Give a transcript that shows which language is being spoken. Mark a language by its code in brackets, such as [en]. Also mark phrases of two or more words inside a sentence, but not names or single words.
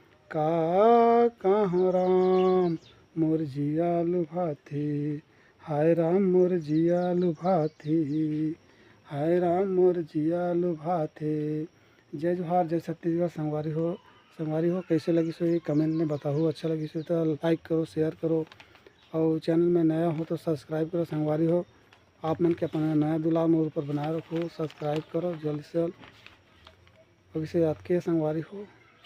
[hne] कहूँ राम मोर जिया लुभाथे, हाय राम मोर जिया लुभाथे। हाय राम मोर जिया लुभाथे। जय जोहार, जय छत्तीसगढ़। संगवारी हो कैसे लगी सो ये कमेंट में बताओ। अच्छा लगी सो तो लाइक करो, शेयर करो, और चैनल में नया हो तो सब्सक्राइब करो। संगवारी हो आप मन के अपना नया दुलार मोर ऊपर बनाए रखो, सब्सक्राइब करो जल्द से जल्द। अब इसे याद के संगवारी हो।